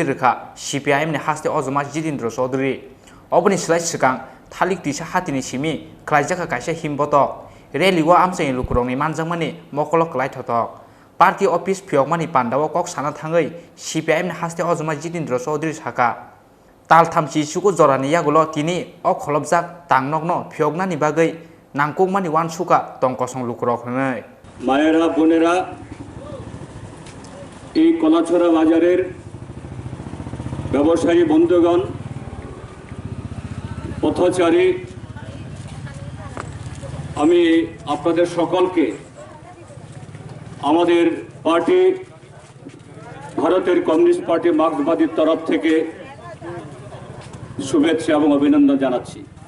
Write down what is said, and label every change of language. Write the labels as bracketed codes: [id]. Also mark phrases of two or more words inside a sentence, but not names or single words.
[trp] रिखा CPIM नि हास्ते अजमा जितेन्द्र चौधरी अबनि सिलाय सिगां थालिक तिसा हातिनि सिमि क्लाइजाखा काइसा हिमबतक रेलिवा आमसाइ लुकुरंनि मानजांमानि मकल क्लाइथतक पार्टी अफिस फियकमानि पान्दावो कक साना थाङै CPIM नि हास्ते अजमा जितेन्द्र चौधरी साका तालथामची चुकु जरानि यागुलो तिनि अ खलबजाक तांनकनो फियकनानि बागै नांगुकमानि वानसुखा तंकसं लुकुरक हनै [bn] মায়েরা বোনেরা এই কলাছড়া বাজারের ব্যবসায়ী বন্ধুগণ, পথচারী, আমি আপনাদের সকলকে আমাদের পার্টি ভারতের কমিউনিস্ট পার্টি মার্ক্সবাদীর তরফ থেকে শুভেচ্ছা এবং অভিনন্দন জানাচ্ছি।